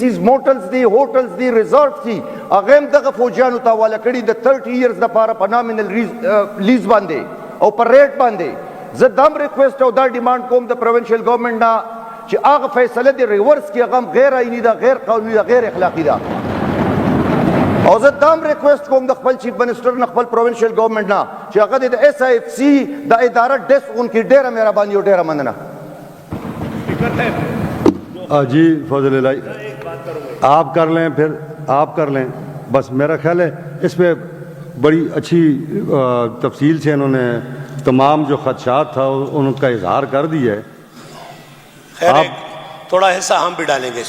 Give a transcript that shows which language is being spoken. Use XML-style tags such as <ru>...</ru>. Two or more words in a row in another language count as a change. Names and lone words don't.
<ps>سیز موټلز دي هوټلز دي ریزورټس دي هغه هم دغه فوجیانو ته حواله کړي د 30 ایئرز دپاره په</ps> <en>nominal lease</en> <ps>باندې او په ریټ باندې زه دام ریکویسټ او دا ډیمانډ کوم د</ps> <en>provincial government</en> <ps>نه چې هغه فیصله د ریورس کې هغه هم غیر آئیني ده غیر قانوني ده غیر اخلاقي ده او زه دام ریکویسټ کوم د خپل</ps> <en>chief minister</en> <ps>نه خپل</ps> <en>provincial government</en> <ps>نه چې هغه د ایس آئی ایف سی د اداره ډیسک اونکي ډیره مهرباني او ډیره مننه</ps> <ur>جی فضل الہی آپ کر لیں پھر آپ کر لیں بس میرا خیال ہے اس پہ بڑی اچھی تفصیل سے انہوں نے تمام جو خدشات تھا ان کا اظہار کر دیا ہے خیر تھوڑا حصہ ہم بھی ڈالیں گے</ur>